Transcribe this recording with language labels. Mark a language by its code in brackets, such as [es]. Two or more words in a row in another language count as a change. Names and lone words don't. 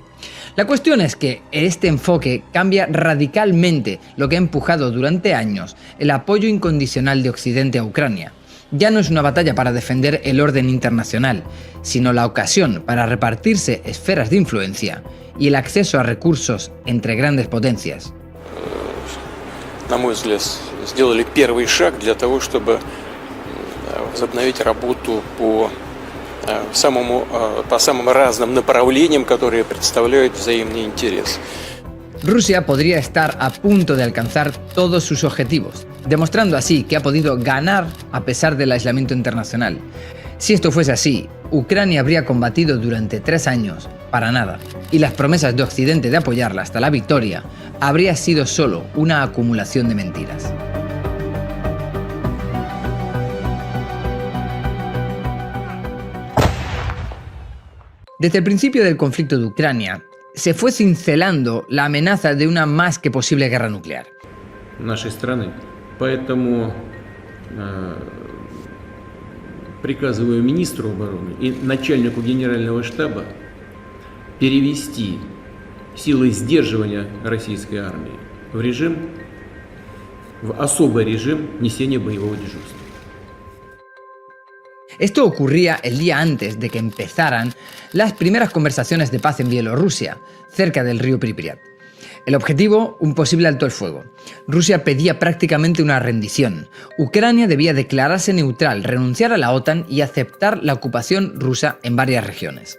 [es] La cuestión es que este enfoque cambia radicalmente lo que ha empujado durante años el apoyo incondicional de Occidente a Ucrania. Ya no es una batalla para defender el orden internacional, sino la ocasión para repartirse esferas de influencia y el acceso a recursos entre grandes potencias. [ru] На мой взгляд, сделали первый шаг для того, чтобы возобновить работу по самым разным направлениям, которые представляют взаимный интерес. [es] Rusia podría estar a punto de alcanzar todos sus objetivos, demostrando así que ha podido ganar a pesar del aislamiento internacional. Si esto fuese así, Ucrania habría combatido durante 3 años para nada, y las promesas de Occidente de apoyarla hasta la victoria habría sido solo una acumulación de mentiras. Desde el principio del conflicto de Ucrania, se fue cincelando la amenaza de una más que posible guerra nuclear. [ru] Нашей страны. Поэтому приказываю министру обороны и начальнику генерального штаба перевести силы сдерживания российской армии в особый режим несения боевого дежурства. [es] Esto ocurría el día antes de que empezaran las primeras conversaciones de paz en Bielorrusia, cerca del río Pripyat. El objetivo, un posible alto el fuego. Rusia pedía prácticamente una rendición. Ucrania debía declararse neutral, renunciar a la OTAN y aceptar la ocupación rusa en varias regiones.